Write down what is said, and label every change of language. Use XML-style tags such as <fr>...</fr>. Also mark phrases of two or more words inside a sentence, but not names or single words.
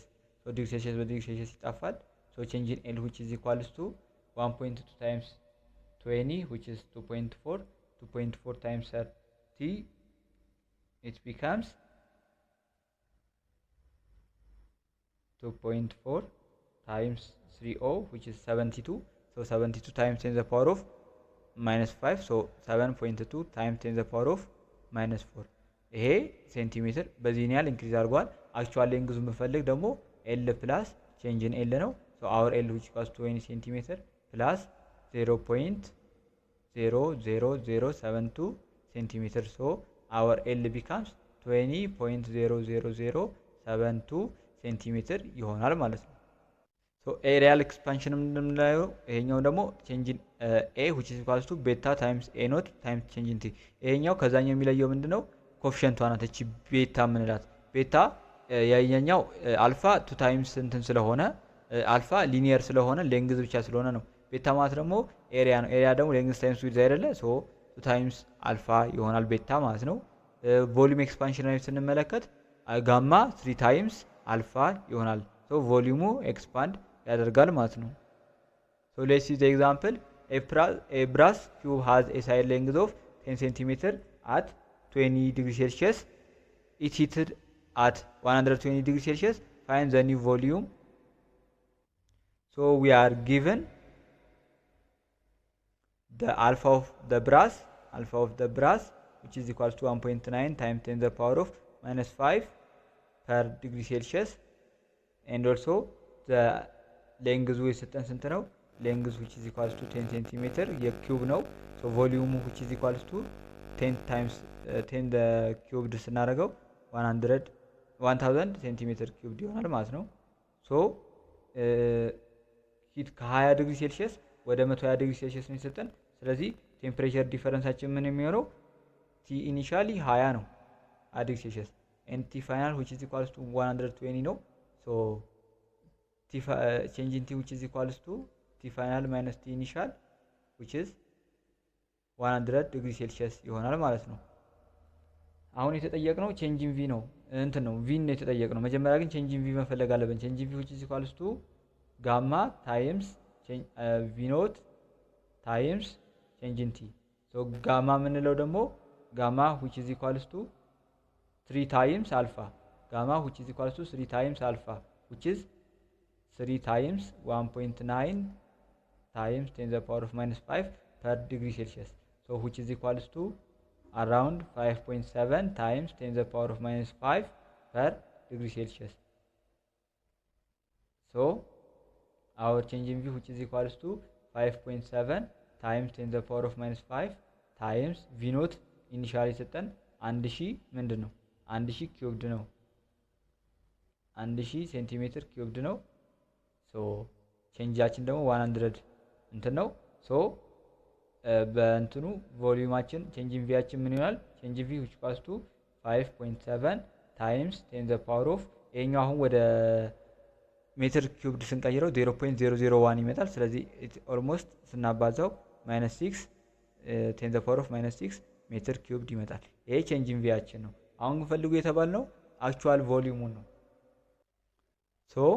<en>So degree Celsius by degree Celsius ይጣፋል። So change in L which is equals to 1.2 times 20 which is 2.4 2.4 times 30 it becomes 2.4 times 30 which is 72. So 72 times 10 to the power of minus 5. So 7.2 times 10 to the power of minus 4.</en> <am>ይሄ ሴንቲሜትር በዚህን ያህል ኢንክሪዝ አድርጓል። አክቹዋሊ ሌንግዙ የምፈልግ ደግሞ</am> <en>L plus change in L</en> <am>ነው።</am> <en>so our L which equals</en> <am>20 ሴንቲሜትር ፕላስ 0.00072 ሴንቲሜትር</am> <en>so our L becomes</en> <am>20.00072 ሴንቲሜትር ይሆናል ማለት ነው።</am> <en>so areal expansion</en> <am>እንደምናየው ይሄኛው ደግሞ</am> <en>change in A which is equals to beta times a naught times change in t።</en> <am>ይሄኛው ከዛኛው የሚለየው ምንድነው? ኮኤፊሺየንቷ ናት እቺ ቤታ ምንላት። ቤታ ያኛው አልፋ 2 ታይምስ እንትን ስለሆነ አልፋ ሊኒየር ስለሆነ ሌንግዝ ብቻ ስለሆነ ነው። ቤታ ማለት ደግሞ ኤሪያ ነው። ኤሪያ ደግሞ</am> <en>length times width</en> <am>አይደለ?</am> <en>so 2 times alpha</en> <am>ይሆናል ቤታ ማለት ነው።</am> <en>volume expansion</en> <am>ላይ ስንመለከት</am> <en>gamma 3 times alpha</en> <am>ይሆናል። ሶ ቮሊዩሙ ኤክስፓንድ ያደርጋል ማለት ነው።</am> <en>so let's see the example a brass cube has a side length of 10 cm at 20 degree Celsius. It heated at 120 degree Celsius. Find the new volume. So we are given the alpha of the brass which is equals to 1.9 times 10 to the power of minus 5 per degree Celsius and also the</en> <am>ሌንግዙ የሰጠን ስንት ነው? ሌንግዝ</am> <en>which is equals to 10 ሴንቲሜትር የኪዩብ ነው። ሶ ቮሊዩሙ which is equals to 10 times 10 the cubed</en> <am>ስናደርገው 1000</am> <en>centimeter cubed</en> <am>ይሆናል ማለት ነው።</am> <en>so heat</en> <am>ከ20 ዲግሪ ሴልሺየስ ወደ 120</am> <en>degree Celsius</en> <am>ነው የሰጠን። ስለዚህ ቴምፕሬቸር ዲፈረንሳችን ምን የሚሆነው</am> <en>T initially</en> <am>20 ነው</am> <en>degree Celsius and T final which is</en> <am>equals to 120 ነው።</am> <en>so T change in T which is equals to T final minus T initial which is</en> <am>100</am> <en>degree Celsius</en> <am>ይሆናል ማለት ነው። አሁን የተጠየቅነው</am> <en>change in V</en> <am>ነው እንትን ነው ቪ ነው የተጠየቅነው። መጀመሪያ ግን</am> <en>change in V</en> <am>መፈለግ አለብን።</am> <en>change in V which is equals to gamma times V naught times change in T።</en> <am>ሶ ጋማ የምንለው ደግሞ ጋማ</am> <en>which is equals to 3 times alpha. Gamma which is equals to 3 times alpha which is 3 times 1.9 times 10 the power of minus 5 per degree Celsius. So which is equals to around 5.7 times 10 the power of minus 5 per degree Celsius. So our change in V which is equals to 5.7 times 10 the power of minus 5 times V naught initially</en> <am>ሰጠን 1000 ምንድን ነው 1000 ኪዩብድ ነው 1000</am> <en>centimeter cubed</en> <am>ነው። ሶ ቼንጃችን ደግሞ 100 እንትን ነው። ሶ በእንትኑ ቮሊዩማችን</am> <en>ቼንጅ ኢን ቪያችን</en> <am>ምን ይሆናል?</am> <en>change in V which equals to 5.7 times 10 the power of</en> <am>ይሄኛው አሁን ወደ</am> <en>meter cubed</en> <am>ስንቀይረው 0.001 ይመጣል። ስለዚህ ኦልሞስት ስናባዛው -6 10 the power of -6</am> <en>meter cubed</en> <am>ይመጣል። ይሄ</am> <en>ቼንጅ ኢን ቪያችን</en> <am>ነው። አሁን ፈልጉ የተባልነው አክቹዋል ቮሊዩሙን ነው። ሶ</am>